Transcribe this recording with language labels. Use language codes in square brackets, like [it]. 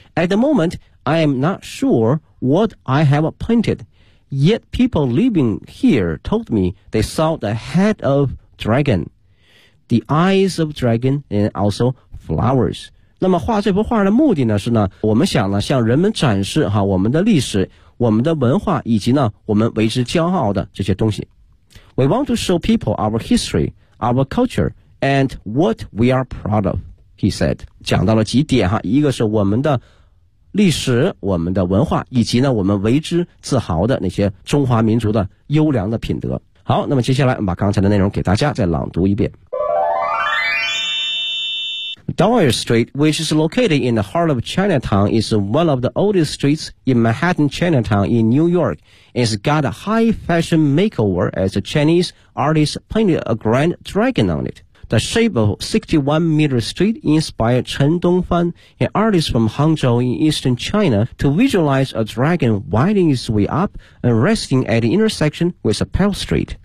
[en] At the moment I am not sureWhat I have painted, yet people living here told me they saw the head of dragon, the eyes of dragon, and also flowers. [zh] 那么画这幅画的目的呢是呢，我们想呢向人们展示哈我们的历史、我们的文化以及呢我们为之骄傲的这些东西。 [en] We want to show people our history, our culture, and what we are proud of, he said. [zh] 讲到了几点哈，一个是我们的历史、我们的文化以及呢我们为之自豪的那些中华民族的优良的品德。好，那么接下来我们把刚才的内容给大家再朗读一遍。 [en] Dyer Street, which is located in the heart of Chinatown, is one of the oldest streets in Manhattan Chinatown in New York. It's got a high fashion makeover as a Chinese artist painted a grand dragon on itThe shape of 61-meter street inspired Chen Dongfan, an artist from Hangzhou in eastern China, to visualize a dragon winding its way up and resting at the intersection with a Pearl Street.